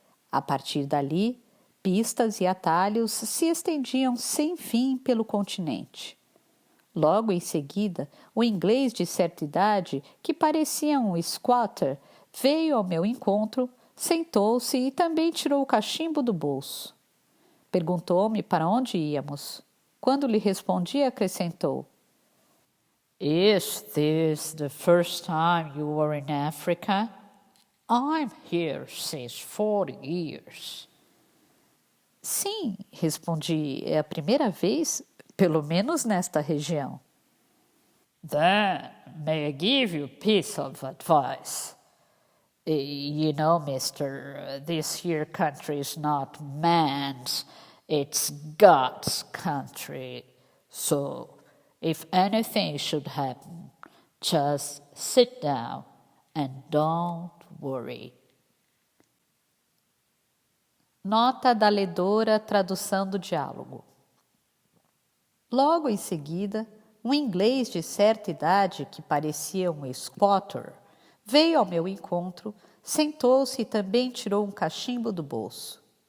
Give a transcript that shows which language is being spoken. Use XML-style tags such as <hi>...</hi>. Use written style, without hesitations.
<pt>A partir dali, pistas e atalhos se estendiam sem fim pelo continente. Logo em seguida, o inglês de certa idade, que parecia um squatter, veio ao meu encontro, sentou-se e também tirou o cachimbo do bolso. Perguntou-me para onde íamos. Quando lhe respondi, acrescentou:</pt> <en>Is this the first time you were in Africa? I'm here since 40 years.</en> <pt>Sim, respondi, é a primeira vez, pelo menos nesta região.</pt> <en>Then, may I give you a piece of advice? You know, mister, this here country is not man's, it's God's country. So, if anything should happen, just sit down and don't worry.</en> <pt>Nota da ledora, tradução do diálogo. Logo em seguida, um inglês de certa idade que parecia um spotter veio ao meu encontro, sentou-se e também tirou um cachimbo do bolso.</pt>